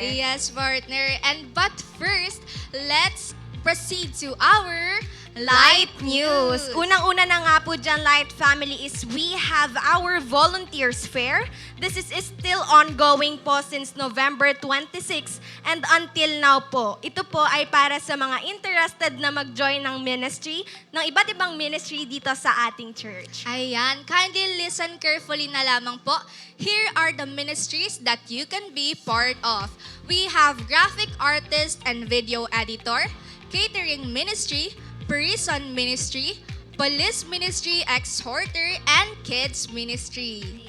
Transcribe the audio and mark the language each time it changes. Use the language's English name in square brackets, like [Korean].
[English] Yes, partner. But first, let's proceed to our Light News. [Filipino] Unang-una na nga po dyan, [English] Light Family, is we have our Volunteers Fair. This is still ongoing po since November 26 and until now po. [Filipino] Ito po ay para sa mga interested na mag-join ng ministry, ng iba't ibang ministry dito sa ating church. Ayan, kindly listen carefully na lamang po. [English] Here are the ministries that you can be part of. We have graphic artist and video editor, catering ministry, prison ministry, police ministry, exhorter, and kids ministry.